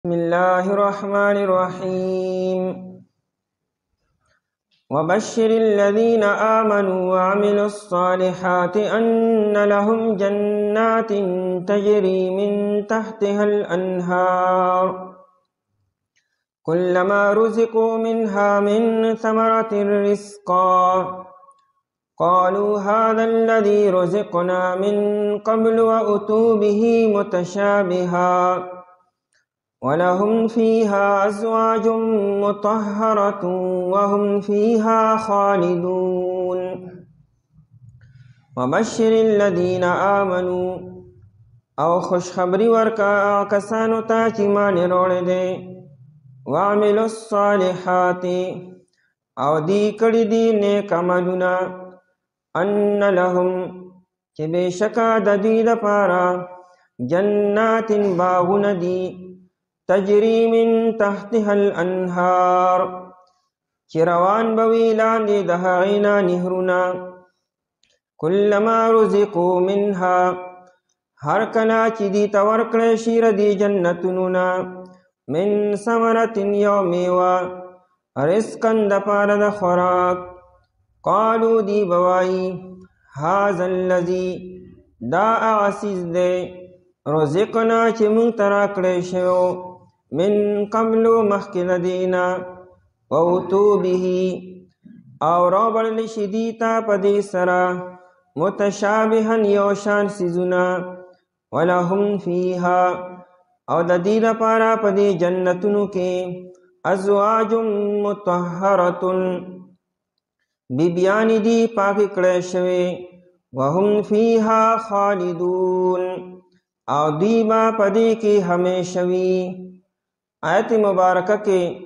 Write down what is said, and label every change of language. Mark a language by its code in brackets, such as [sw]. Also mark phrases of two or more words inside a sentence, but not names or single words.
[ar] بسم الله الرحمن الرحيم وبشر الذين آمنوا وعملوا الصالحات أن لهم جنات تجري من تحتها الأنهار كلما رزقوا منها من ثمرة رزقا قالوا هذا الذي رزقنا من قبل وأتوا به متشابها ولهم فيها أزواج مطهرة وهم فيها خالدون وبشر الذين آمنوا [ps] او خوشخبری ورکا کسانو ته چې ایمان وروړی دی [ar] وعملوا الصالحات [ps] او دی کړي دي نیک عملونه [ar] ان لهم [ps] چې بېشکه د دوی دپاره جنات باغونه دي [ar] تجری من تحتها الانهار [ps] چې روان به وي لاندې د هغې نه نهرونه [ar] کلما رزقوا منها [ps] هر کله چې دي ته ورکړی شي ردي جنتونو نه [ar] من ثمرة [ps] یو میوه رزقا دپاره د خوراک قالو دی بوایي [ar] هذا الذي [ps] دا هغه څیز دی رزقنا چې موږ ته راکړی شوی [ar] من قبل [ps] مخکې له دې نه واتو به او راوړلی شي دي ته په دې سره متشابها یو شان څیزونه [ar] ولهم فیها [ps] او د دې لپاره په دې جنتونو کې [ar] ازواج مطهرة [ps] بیبیانې دي پاکې کړی شوې [ar] وهم فیها خالدون [ps] او دوی به په دې کې همیشه وي آیت مبارکه کې